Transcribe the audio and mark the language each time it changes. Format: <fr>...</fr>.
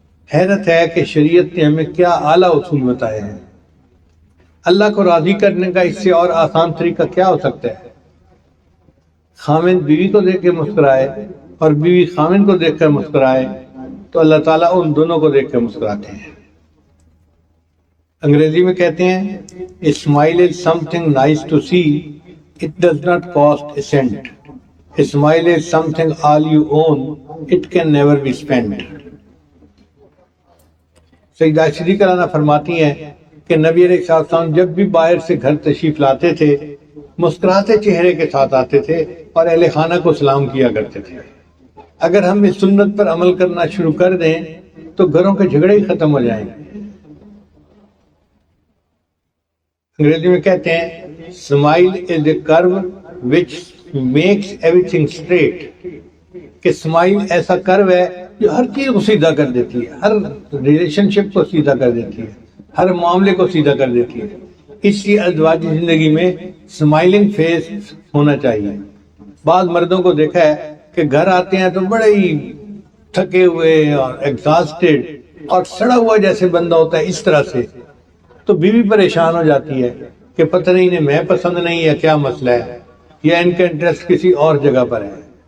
<ur>حیرت ہے کہ شریعت نے ہمیں کیا اعلیٰ اصول بتائے ہیں. اللہ کو راضی کرنے کا اس سے اور آسان طریقہ کیا ہو سکتا ہے؟ خاوند بیوی کو دیکھ کے مسکرائے اور بیوی خاوند کو دیکھ کر مسکرائے تو اللہ تعالیٰ ان دونوں کو دیکھ کر مسکراتے ہیں. انگریزی میں کہتے ہیں</ur> <en>A smile is something nice to see. It does not cost a cent. A smile is something all you own. It can never be spent.</en> <ur>سیدہ صدیقہ رضی فرماتی ہیں کہ نبی علیہ السلام جب بھی باہر سے گھر تشریف لاتے تھے مسکراتے چہرے کے ساتھ آتے تھے اور اہل خانہ کو سلام کیا کرتے تھے. اگر ہم اس سنت پر عمل کرنا شروع کر دیں تو گھروں کے جھگڑے ہی ختم ہو جائیں گے. انگریزی میں کہتے ہیں</ur> <en>smile is a curve which makes everything straight.</en> <ur>کہ اسمائل ایسا کرو ہے جو ہر چیز کو سیدھا کر دیتی ہے، ہر ریلیشن شپ کو سیدھا کر دیتی ہے، ہر معاملے کو سیدھا کر دیتی ہے. اس لیے ازدواجی زندگی میں اسمائلنگ فیس ہونا چاہیے. بعض مردوں کو دیکھا ہے کہ گھر آتے ہیں تو بڑے ہی تھکے ہوئے اور ایگزاسٹڈ اور سڑا ہوا جیسے بندہ ہوتا ہے اس طرح سے، تو بیوی پریشان ہو جاتی ہے کہ پتہ نہیں انہیں میں پسند نہیں ہے، کیا مسئلہ ہے، یا ان کا انٹرسٹ کسی اور جگہ پر ہے.</ur>